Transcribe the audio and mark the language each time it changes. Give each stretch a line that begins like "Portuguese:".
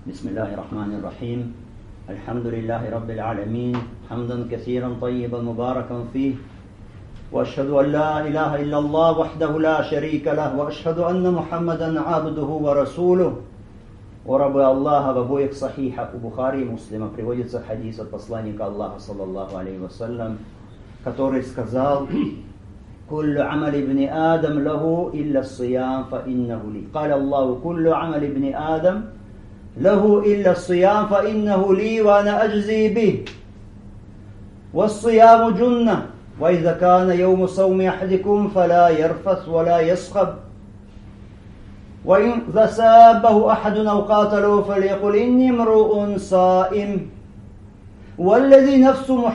Arabic: بسم الله الرحمن الرحيم الحمد لله رب العالمين حمدا كثيرا طيبا مباركا فيه وأشهد أن لا إله إلا الله وحده لا شريك له وأشهد أن محمدا عبده ورسوله.
Russian: О рабы Аллаха, в обоих сахихах у Бухари и Муслима приводится хадис от посланника Аллаха, саллаллаху алейхи вассалям, который сказал:
Arabic: كل عمل ابن آدم له إلا الصيام فإنه لي. قال الله: كل عمل ابن آدم له إلا الصيام فإنه لي وأنا أجزي به. والصيام جنة وإذا كان يوم صوم أحدكم فلا يرفث ولا يصخب وإن سابه أحد أو قاتله فليقل إني امرؤ صائم والذي نفس